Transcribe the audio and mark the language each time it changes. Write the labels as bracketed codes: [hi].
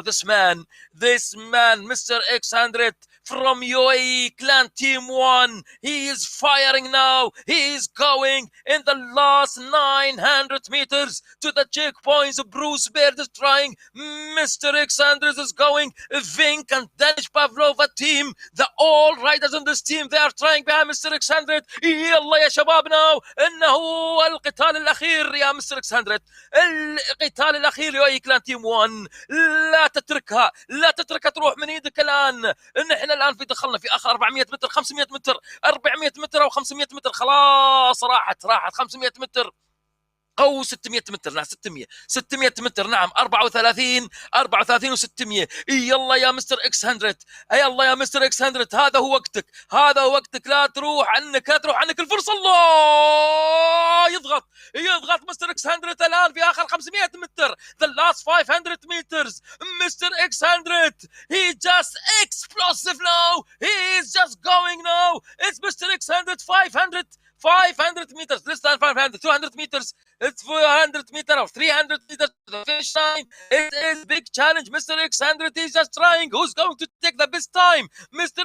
[en] This man, Mr. X100 from UAE clan team 1, he is firing now. He is going in the last 900 meters to the checkpoints. Bruce Baird is trying. Mr. X100 is going. Vink and Danish Pavlova team, the all riders in this team, they are trying behind Mr. [ar] X100. يلا يا شباب now، انه القتال الاخير يا Mr. X100. القتال الأخير يو اي كلان تيم 1. لا تتركها، لا تتركها تروح من ايدك الآن. نحن الآن دخلنا في آخر 400 متر، 500 متر، 400 متر أو 500 متر، خلاص راحت 500 متر او 600 متر. لا 600 متر. نعم 34 و600. يلا يا مستر اكس 100، يلا يا مستر اكس 100، هذا هو وقتك، هذا هو وقتك. لا تروح عنك، لا تروح عنك الفرصه. الله، يضغط مستر اكس 100 الان في اخر 500 متر. [en] the last 500 meters. Mister X 100 he just explosive now, he is just going now. It's Mr. X 100. 500 meters, less than 500, 200 meters, it's 400 meters or 300 meters to the finish line. It is big challenge. Mr. X100 is just trying. Who's going to take the best time? Mr.